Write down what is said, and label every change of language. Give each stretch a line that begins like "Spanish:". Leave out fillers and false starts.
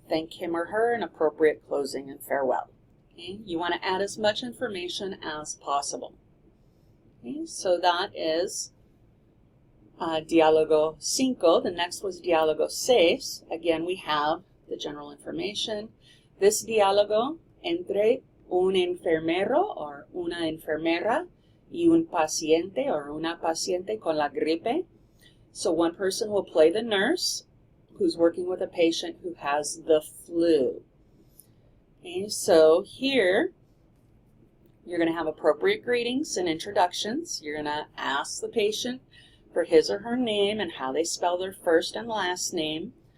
English: Thank him or her, an appropriate closing and farewell. Okay, you want to add as much information as possible. Okay, so that is Diálogo 5. The next was Diálogo 6. Again, we have the general information. This
Spanish: diálogo entre un enfermero or una enfermera y un paciente or una paciente con la gripe.
English: So one person will play the nurse who's working with a patient who has the flu. Okay, so here you're going to have appropriate greetings and introductions. You're going to ask the patient for his or her name and how they spell their first and last name.